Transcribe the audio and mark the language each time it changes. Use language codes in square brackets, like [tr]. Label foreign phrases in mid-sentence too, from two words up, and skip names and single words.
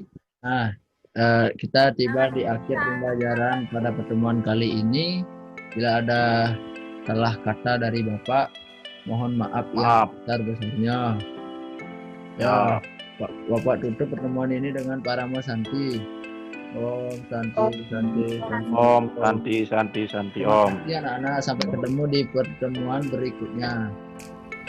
[id] Nah, kita tiba di akhir pembelajaran pada pertemuan kali ini. Bila ada salah kata dari Bapak, mohon maaf yang besar-besarnya. Ya, Bapak tutup pertemuan ini dengan Paramo Santi. [sa] Om Santi, Santi, Santi. Om Santi, Santi, Santi, Om. [id] Terima kasih anak-anak, sampai ketemu di pertemuan berikutnya.